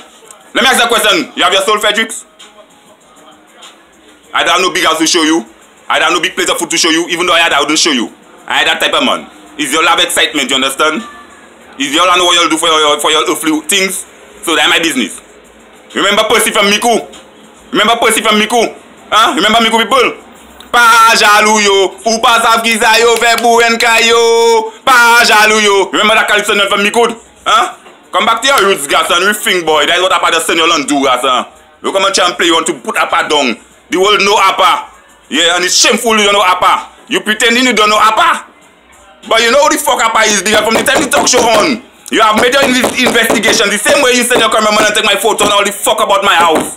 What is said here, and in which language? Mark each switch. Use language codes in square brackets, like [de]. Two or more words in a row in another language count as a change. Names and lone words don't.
[en] Let me ask you a question. You have your soul, Fredericks? I don't have no big house to show you. I don't have no big plate of food to show you. Even though I had, I wouldn't show you. I had that type of man. It's your love excitement, you understand? It's your know what you'll do for your earthly things. So that's my business. Remember Percy from Miku? Remember Percy from Miku? Huh? Remember Miku people? [acf] Pa jalou yo, ou pa sav ki sa yo fe pou en kayo. Pa jalou yo. [en] Remember that Calypso from Miku? Huh? Come back to your roots, guys, and rethink, boy. That's what Apa just send you and do, guys. You come and try and play, you want to put Apa down. The world know Apa. Yeah, and it's shameful you don't know Apa. You pretending you don't know Apa. But you know who the fuck Apa is, because from the time the talk show on, you have made your investigation the same way you send your cameraman and take my photo and all the fuck about my house.